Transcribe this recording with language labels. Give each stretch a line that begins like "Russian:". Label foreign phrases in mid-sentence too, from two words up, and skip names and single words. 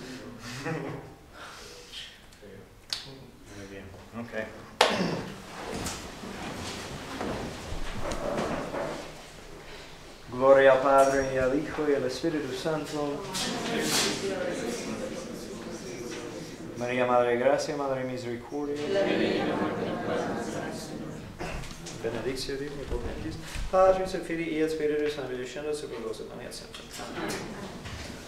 Spanish: Muy bien, ok. Gloria al Padre, y al Hijo, y al Espíritu Santo. María, Madre de Gracia, Madre de Misericordia.
Latin: Benedictio Dei omnipotens, Patris et Filii et Spiritus Sancti, descendat super vos et manet semper.